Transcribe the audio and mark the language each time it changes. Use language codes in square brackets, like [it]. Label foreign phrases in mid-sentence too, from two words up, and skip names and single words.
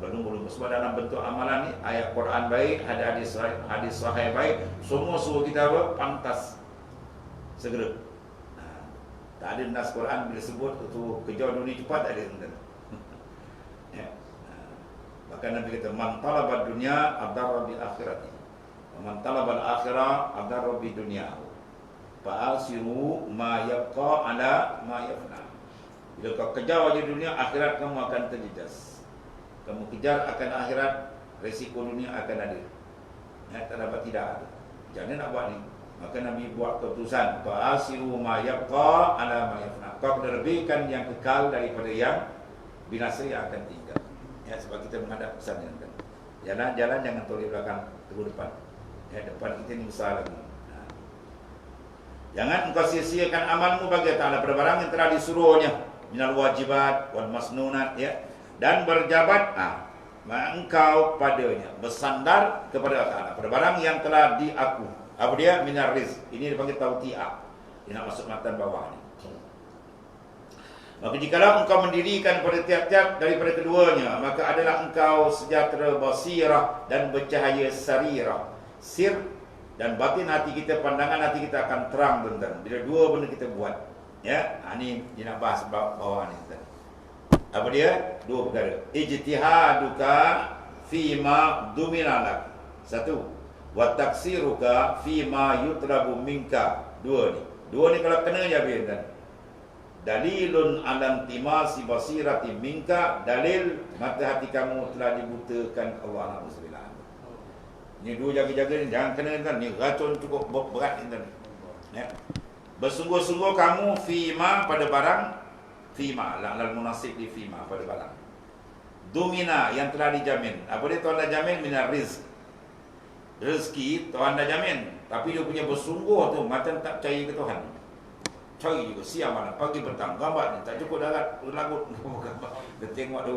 [ms] Belum sebab dalam bentuk amalan ni, ayat Quran baik, ada hadis sahih baik, semua suruh kita apa? Pantas segera. Tak ada nas Quran bila sebut tu kejar dunia cepat, tak ada tentang. Ya. Bahkan Nabi kata [ar] من طلب دنيا أضر بالآخرة. من طلب الآخرة أضر بالدنيا. فآثروا ما يبقى على ما يفنى. [ms] Bila kau kejar aja dunia, akhirat kamu akan terjejas. Kamu kejar akan akhirat, resiko dunia akan ada. Ya, tak dapat tidak ada. Jangan nak buat ni. Maka Nabi buat keputusan, [ar] فآثروا ما يبقى على ما يفنى. [ms] Kau lebihkan yang kekal daripada yang binasa yang akan tinggal. Ya, sebab kita menghadap pesan yang kan. Jalan-jalan jangan toleh belakang, tunggu depan. Ya, depan kita ni besar lagi. Jangan engkau sia-siakan amalmu bagi Allah pada barang yang telah disuruhnya [ar] من الواجبات والمسنونات, [ms] ya, dan berjabat engkau padanya, bersandar kepada Allah pada barang yang telah diaku. Apa dia? [ar] من الرزق. [ms] Ini dipanggil tauti'ah. Dia nak masuk matan bawah ni. Maka jikalau engkau mendirikan pada tiap-tiap daripada keduanya, maka adalah engkau sejahtera basirah dan bercahaya sarirah. Sir dan batin hati kita, pandangan hati kita akan terang tentang bila dua benda kita buat. Ya, ini dia nak bahas bawah ni. Apa dia? Dua perkara. [ar] اجتهادك فيما ضمن لك. [ms] Satu. [ar] وتقصيرك فيما يطلب منك. [ms] Dua ni. Dua ni kalau kena je habis kan. [ar] دليل على انطماس البصيرة منك. [ms] Dalil mata hati kamu telah dibutakan Allah Subhanahu. Ini dua jaga-jaga ni, jangan kena kan. Ni racun cukup berat ni kan. Ya. Bersungguh-sungguh kamu fima pada barang, [ar] فيما لعل المناسب [ms] di fima pada barang. Dumina yang telah dijamin. Apa dia Tuhan dah jamin? [ar] من الرزق. [ms] Rezeki Tuhan dah jamin, tapi dia punya bersungguh tu macam tak percaya ke Tuhan. Cari juga siang malam, pagi petang, gambar ni tak cukup darat, lagut gambar. Dia tengok tu.